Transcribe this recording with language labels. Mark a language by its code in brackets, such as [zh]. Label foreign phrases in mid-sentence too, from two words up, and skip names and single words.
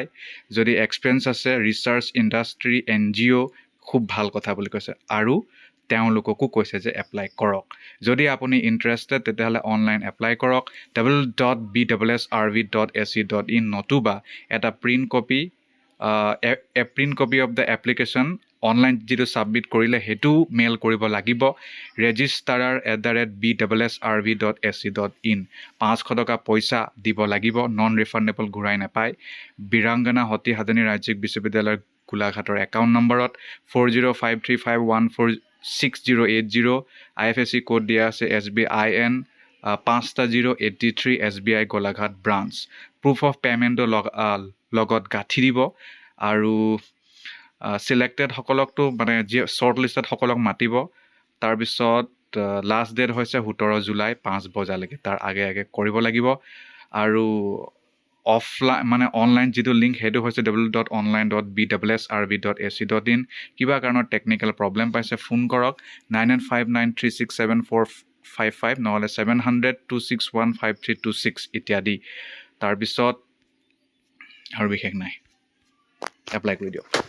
[as] যদি এক্সপেৰিয়েঞ্চ আছে [en] research industry [as] NGO, খুব ভাল কথা বুলি কৈছে, আৰু তেওঁলোককো কৈছে যে এপ্লাই কৰক। যদি আপুনি ইণ্টাৰেষ্টেড তেতিয়াহ'লে [en] online apply [as] কৰক www.bwsrv.ac.in, নতুবা এটা [en] print copy of the application online [as] যিটো ছাবমিট কৰিলে সেইটো মেইল কৰিব লাগিব registrar@bwsrv.ac.in। 500 টকা পইচা দিব লাগিব, [en] non refundable [as] ঘূৰাই নাপায়। বীৰাংগনা সতী সাধনী ৰাজ্যিক বিশ্ববিদ্যালয়ৰ গোলাঘাটৰ একাউণ্ট নম্বৰত 4053514680। IFSC কোড দিয়া আছে SBIN 5083 SBI গোলাঘাট ব্ৰাঞ্চ। [en] proof of payment [as] লগত গাঁঠি দিব। আৰু ছিলেক্টেডসকলকতো মানে যি [en] short listed [as] মাতিব। তাৰপিছত [en] last date [as] হৈছে 17 জুলাই 5 বজালৈকে, তাৰ আগে কৰিব লাগিব। আৰু অফলাইন মানে অনলাইন যিটো লিংক সেইটো হৈছে www.online.bwsrv.ac.in। কিবা কাৰণত [en] technical problem [as] পাইছে, ফোন কৰক 9859367455 নহ'লে 700-261-5326 ইত্যাদি। তাৰপিছত আৰু বিশেষ নাই, এপ্লাই কৰি দিয়ক।